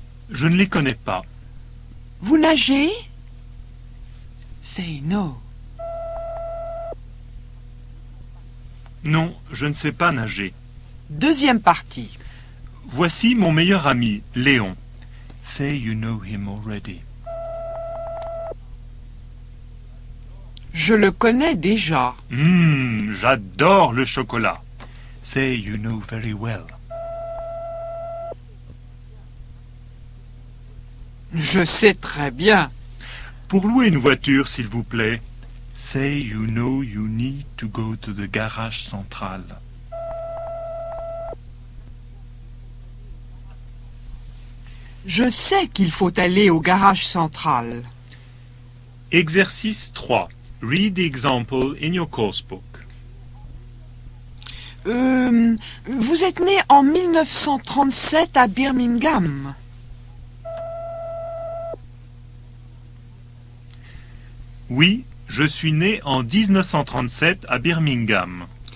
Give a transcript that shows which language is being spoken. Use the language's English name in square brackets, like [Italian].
[French] Je ne les connais pas. Vous nagez? [English] Say no. [French] Non, je ne sais pas nager. Deuxième partie. Voici mon meilleur ami, Léon. [English] Say you know him already. [French] Je le connais déjà. J'adore le chocolat. [English] Say you know very well. [French] Je sais très bien. Pour louer une voiture, s'il vous plaît. [English] Say you know you need to go to the garage central. [French] Je sais qu'il faut aller au garage central. Exercice 3. [English] Read the example in your coursebook. [French] Vous êtes né en 1937 à Birmingham. Oui, je suis né en 1937 à Birmingham.